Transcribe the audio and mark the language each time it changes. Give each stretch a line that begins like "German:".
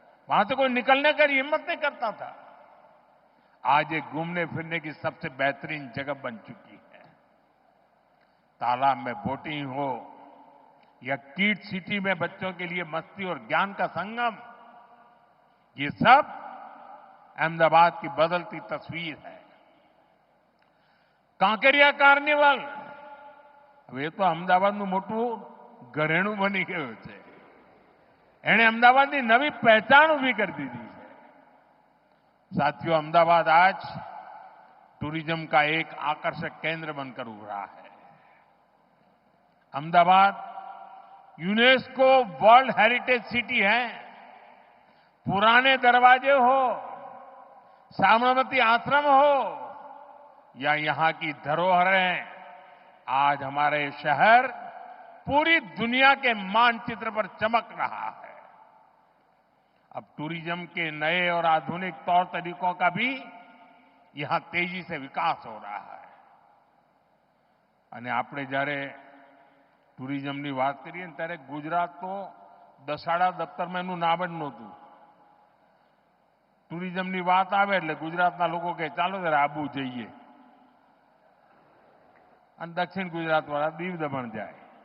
Hindi: वहां से कोई निकलने की हिम्मत नहीं करता था. आज ये घूमने फिरने की सबसे बेहतरीन जगह बन चुकी है. तालाब में बोटिंग हो या किड सिटी में बच्चों के लिए मस्ती और ज्ञान का संगम, ये सब अहमदाबाद की बदलती तस्वीर है.
Gujarati: કાંકરિયા કાર્નિવલ હવે તો અમદાવાદનું મોટું ઘરેણું બની ગયું છે. એણે અમદાવાદની નવી પહેચાન ઊભી કરી દીધી છે.
Hindi: साथियों, अहमदाबाद आज टूरिज्म का एक आकर्षक केंद्र बनकर उभरा है. Ahmedabad UNESCO world heritage city है. पुराने दरवाजे हो, साबरमती आश्रम हो या यहां की धरोहरें, आज हमारे शहर पूरी दुनिया के मानचित्र पर चमक रहा है. अब टूरिज्म के नए और आधुनिक तौर तरीकों का भी यहां तेजी से विकास हो रहा है.
Gujarati: અને આપણે જ્યારે ટુરિઝમની વાત કરીએ ને ત્યારે ગુજરાત તો દસાડા દફતરમાં એનું નામ જ નહોતું. ટુરિઝમની વાત આવે એટલે ગુજરાતના લોકો કહે ચાલો જરા આબુ જઈએ, અને દક્ષિણ ગુજરાત વાળા દીવ દમણ જાય.